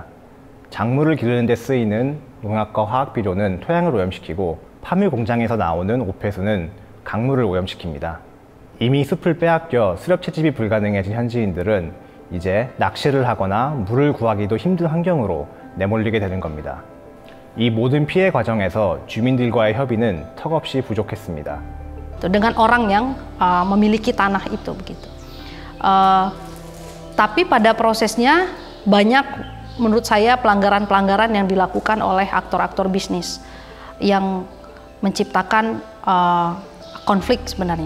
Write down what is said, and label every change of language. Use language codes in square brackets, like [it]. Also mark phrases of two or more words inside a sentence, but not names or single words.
[ko] 작물을 기르는 데 쓰이는 농약과 화학 비료는 토양을 오염시키고 파묘 공장에서 나오는 오폐수는 강물을 오염시킵니다. 이미 숲을 빼앗겨 수렵 채집이 불가능해진 현지인들은 이제 낚시를 하거나 물을 구하기도 힘든 환경으로 내몰리게 되는 겁니다. 이 모든 피해 과정에서 주민들과의 협의는 턱없이 부족했습니다. [id] Dengan orang yang memiliki tanah itu begitu. Tapi pada prosesnya banyak menurut saya pelanggaran-pelanggaran yang dilakukan oleh aktor-aktor bisnis yang menciptakan konflik sebenarnya.